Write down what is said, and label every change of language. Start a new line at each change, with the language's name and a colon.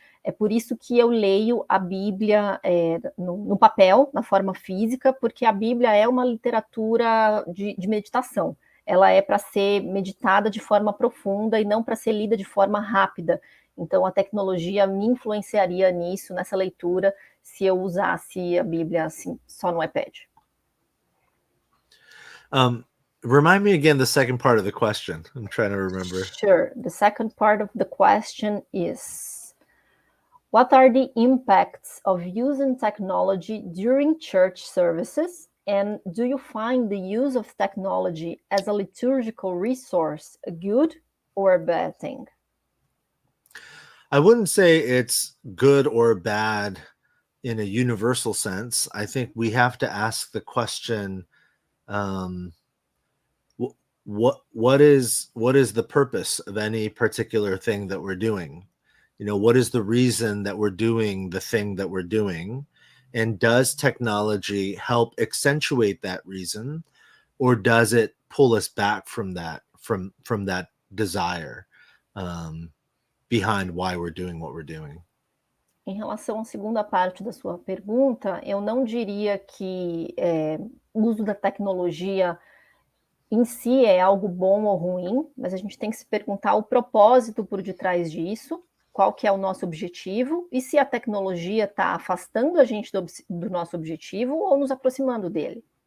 Portuguese: É por isso que eu leio a Bíblia no papel, na forma física, porque a Bíblia é uma literatura de meditação. Ela é para ser meditada de forma profunda e não para ser lida de forma rápida. Então, a tecnologia me influenciaria nisso, nessa leitura, se eu usasse a Bíblia assim, só no iPad.
English: Remind me again the second part of the question. I'm trying to remember. Sure. The second part of the question is, what are the impacts of using technology during church services? And do you find the use of technology as a liturgical resource a good or a bad thing? I wouldn't say it's good or bad in a universal sense. I think we have to ask the question, what is the purpose of any particular thing that we're doing? You know, what is the reason that we're doing the thing that we're doing? And does technology help accentuate that reason, or does it pull us back from that desire behind why we're doing what we're doing?
Portuguese: Em relação à segunda parte da sua pergunta, eu não diria que o uso da tecnologia em si é algo bom ou ruim, mas a gente tem que se perguntar o propósito por detrás disso, qual que é o nosso objetivo, e se a tecnologia está afastando a gente do nosso objetivo ou nos aproximando dele.